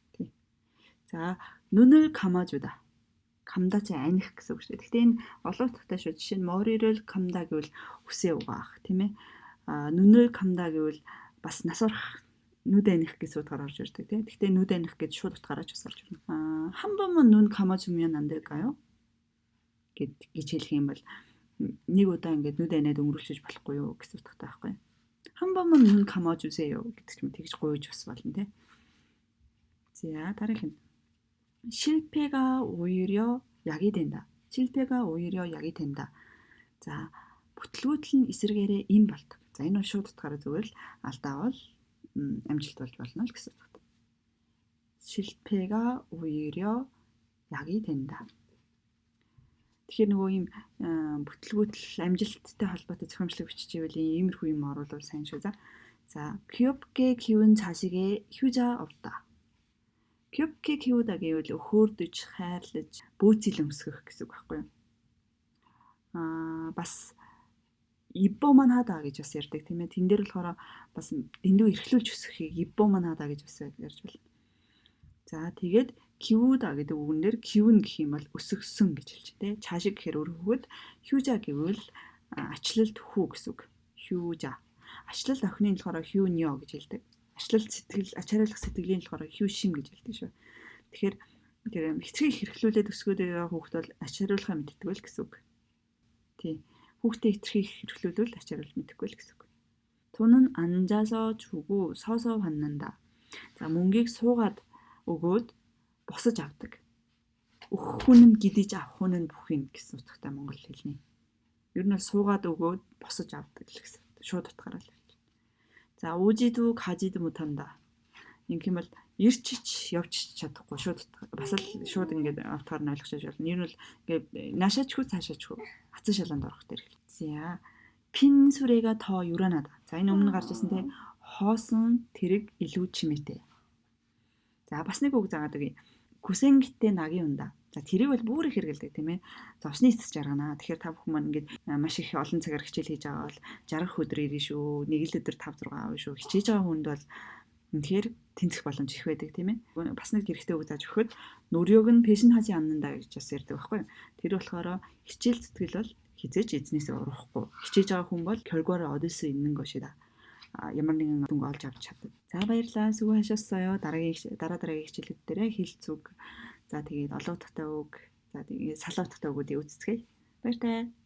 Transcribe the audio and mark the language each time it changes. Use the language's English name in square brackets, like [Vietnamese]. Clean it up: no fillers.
[Mongolian] Тийм. За [Korean] 눈을 감아주다. [Mongolian] 감다 чи аних гэсэн үг шүү дээ. Гэхдээ энэ олон утгатай шүү. Жишээ нь [Korean] 머리를 감다 [Mongolian] гэвэл үсээ угаах тийм ээ. [Korean] 눈을 감다 [Mongolian] гэвэл бас нас урах нүд аних гэсэн утгаар орж ирдэг тийм. Гэхдээ нүд аних гэж шууд утгаараа ч бас орж ирнэ. [Korean] 한 번만 눈 감아주면 안 될까요? [Mongolian] гэж хэлэх юм бол нэг удаа ингээд нүд анаад өнгөрүүлчих болохгүй юу гэсэн утгатай байхгүй. [Korean] 한 번만 눈 감아주세요 [Mongolian] гэдэг ч юм тэгж гуйж бас болно тийм. За дараах нь [Korean] 실패가 오히려 약이 된다. 실패가 오히려 약이 된다. [Mongolian] 자 бүтлгүүтэл нь эсэргээрээ им болдог. За энэ бол шууд утгаараа зүгээр л алдаа бол амжилт болж болно л гэсэн үг. [Korean] 실패가 오히려 약이 된다. [Mongolian] Тэгэхээр нөгөө ийм бүтлгүүтэл амжилттай холбоотой зохиомжлог биччихвэл иймэрхүү юм оруулбал сайн шүү. За [Korean] 귀엽게 키운 자식의 효자 없다. 귀엽게 키우다 [Mongolian] гэвэл хөөрдөж, хайрлаж, бөөцөл өмсгөх гэсэн үг байхгүй юу? Бас иббоман хада гэж бас ярьдаг тийм ээ. Тэн дээр болохоор бас дэндүү эрхлүүлж өсгөхийг иббоман хада гэж бас ярьж байна. За тэгээд 키우다 гэдэг үгнээр 키운 гэх юм бол өсгсөн гэж хэлж дээ. 자식 гэхээр өөр хөвгөд 효자 гэвэл ачлалт хүү гэсэн үг. [Korean] 효자. [Mongolian] Ачлалт охины болохоор 효녀 гэж хэлдэг. Ачлалт сэтгэл, ач хариулах сэтгэлийн болохоор 효심 гэж хэлдэг шүү. Тэгэхээр тэр хэцгийг хэрэглүүлээд өсгөөд байгаа хүүхд бол ач хариулахаа мэддэг л гэсэн үг. Тий. Хүүхдээ хэцгийг хэрэглүүлвэл ач хариулах мэдэхгүй л гэсэн үг. [Korean] 돈은 앉아서 주고 서서 받는다. [Mongolian] За мөнгийг суугаад өгөөд босож авдаг. Өгөх хүн нь гидэж авах хүн нь бүхин гэсэн утгатай монгол хэлний. Ер нь суугаад өгөөд босож авдаг л гэсэн. Шууд утгаараа л хэлж. За [Korean] 오지도 가지도 못한다. [Mongolian] Ингэх юм бол ирчиж явж чадахгүй шууд бас л шууд ингээд утгаар нь ойлгож байна. Ер нь бол ингээд наашаачгүй цаашаачгүй хацсан шалганд орох дээр хэл. За [Korean] 핀 수레가 더 요란하다. [Mongolian] За энэ өмнө гарч ирсэн те хоосон тэрэг илүү чимээтэй. За бас нэг үг заагаад өгье. Күсэнгиттэй нагийн унда. За тэрийг бол бүр их хэрэгэлдэг тийм ээ. Зовсны эцэс жаргана. Тэгэхээр та бүхэн маань ингээд маш их олон цагаар хичээл хийж байгаа бол 60 өдөр ирнэ шүү. Нэг л өдөр 5 6 авна шүү. Хичээж байгаа хүнд бол тэгэхээр тэнцэх боломж их байдаг тийм ээ. Бас нэг хэрэгтэй үг зааж өгөхөд нөрөөг нь пэшн хажи амнандаа гэж бас ярьдаг байхгүй юу. Тэр болохоор хичээл зүтгэл бол хизээч эзнээсээ урахгүй. Хичээж байгаа хүн бол [Korean] 결과를 얻을 수 있는 것이다. [Mongolian] ямар нэгэн дүнг олж авч чаддаг. За баярлалаа. [Korean] 수고하셨어요. [Mongolian] дараагийн хичээлүүд дээр хэл зүг. За тэгээд олон утгатай үг. За тэгээд салуу утгатай үгүүдийг үздэцгээе. Баяртай.